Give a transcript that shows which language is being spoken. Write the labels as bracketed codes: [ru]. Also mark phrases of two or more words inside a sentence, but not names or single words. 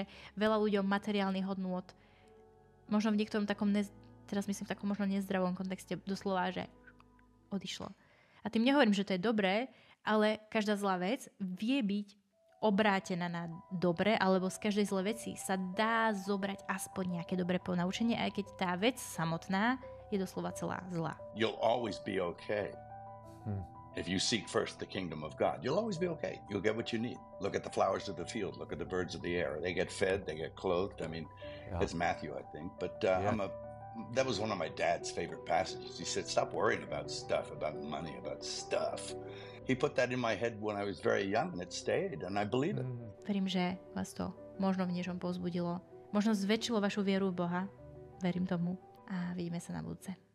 [sk] Čiže veľa ľuďom materiálnych hodnôt, možno v niektorom takom teraz myslím v takom možno nezdravom kontexte, doslova, že odišlo. A tým nehovorím, že to je dobré, ale každá zlá vec vie byť obrátená na dobre, alebo z každej zlej veci sa dá zobrať aspoň nejaké dobré ponaučenie, aj keď tá vec samotná je doslova celá zlá. [en] You'll always be okay. If you seek first the kingdom of God, you'll always be okay. You'll get what you need. Look at the flowers of the field. Look at the birds of the air. They get fed. They get clothed. I mean, it's Matthew, I think. But that was one of my dad's favorite passages. He said, stop worrying about stuff, about money, about stuff. He put that in my head when I was very young, and it stayed, and I believe it. [sk] Verím, že vás to možno v niečom povzbudilo. Možno zväčšilo vašu vieru v Boha. Verím tomu. A vidíme sa na budúce.